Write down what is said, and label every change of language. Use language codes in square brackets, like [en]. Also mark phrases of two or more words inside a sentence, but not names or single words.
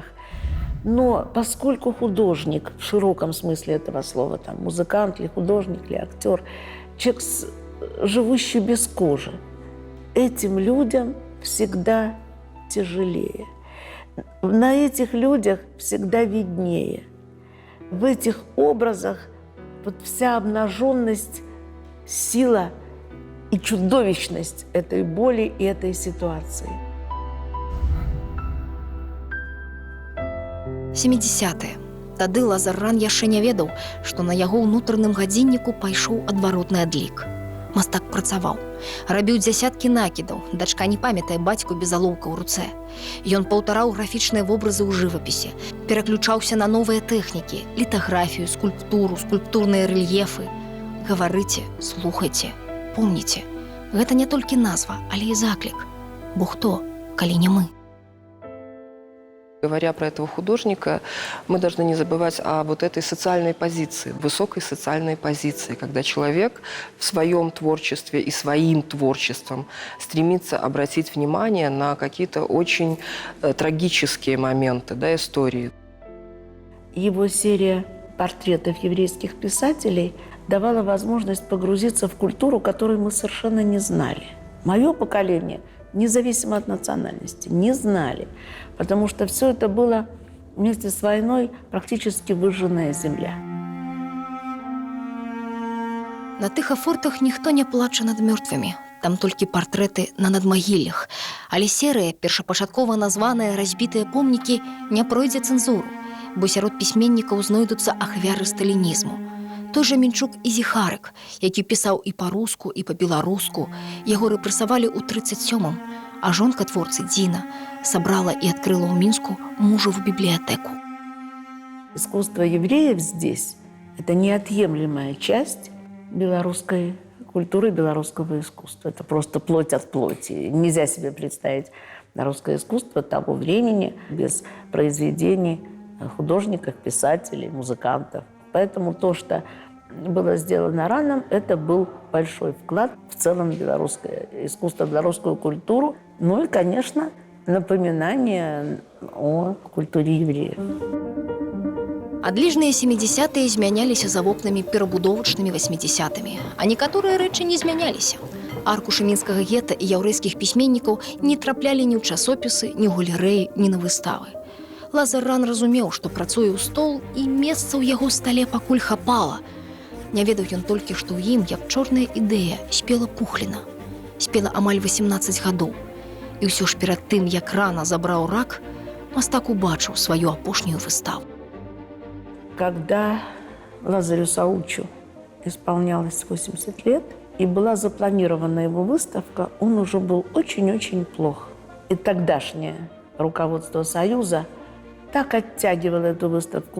[ru] Но поскольку художник, в широком смысле этого слова, там, музыкант или художник, или актер, человек, живущий без кожи, этим людям всегда тяжелее. На этих людях всегда виднее. В этих образах вот вся обнаженность, сила и чудовищность этой боли и этой ситуации. 70-е. [be] Тады Лазар Ран яшчэ не ведаў, што на яго ўнутраным гадзінніку пайшоў адваротны адлік. Мастак працаваў, рабіў дзясяткі накідаў, дачка не памятае бацьку без алоўка ў руцэ. Ён паўтараў графічныя вобразы ў жывапісе, пераключаўся на новыя тэхнікі, літаграфію, скульптуру, скульптурныя рэльефы. Гаварыце, слухайце, помніце, гэта не толькі назва, але і заклік. Бо хто, калі не мы? [ru] Говоря про этого художника, мы должны не забывать о вот этой социальной позиции, высокой социальной позиции, когда человек в своем творчестве и своим творчеством стремится обратить внимание на какие-то очень трагические моменты, да, истории. Его серия портретов еврейских писателей давала возможность погрузиться в культуру, которую мы совершенно не знали. Мое поколение, независимо от национальности, не знали, потому что все это было вместе с войной практически выжженная земля. [be] На тых афортах ніхто не плача над мёртвымі. Там толькі партрэты на надмагіллях. Але серыя, першапачаткова названыя «Разбітыя помнікі», не пройдзе цэнзуру, бо сярод пісьменнікаў знойдуцца ахвяры сталінізму. Той жа Мінчук і Зіхарык, які пісаў і па-руску, і па-беларуску, яго рэпрэсавалі ў 37-м, а жонка творцы Дзіна сабрала і адкрыла ў Мінску мужаву бібліятэку. [ru] Искусство евреев здесь – это неотъемлемая часть белорусской культуры, белорусского искусства. Это просто плоть от плоти. Нельзя себе представить русское искусство того времени без произведений художников, писателей, музыкантов. Поэтому то, что было сделано Раном, это был большой вклад в целом белорусское искусство, белорусскую культуру. Ну и, конечно, напоминание о культуре евреев. [be] Адліжныя 70-е змяняліся за вокнамі перабудовачнымі 80-мі, а некаторыя рэчы не змяняліся. Аркушы мінскага гета і яўрэйскіх пісьменнікаў не траплялі ні ў часопісы, ні ў галерэі, ні на выставы. Лазар Ран разумеў, што працуе ў стол, і месца ў яго стале пакуль хапала. Не ведаў ён толькі, што ў ім, як чорная ідэя, спела Пухліна. Спела амаль 18 гадоў. І ўсё ж перад тым, як рана забраў рак, мастак убачыў сваю апошнюю выставу. [ru] Когда Лазарю Саучу исполнялось 80 лет, и была запланирована его выставка, он уже был очень-очень плох. И тогдашнее руководство Союза так оттягивало эту выставку.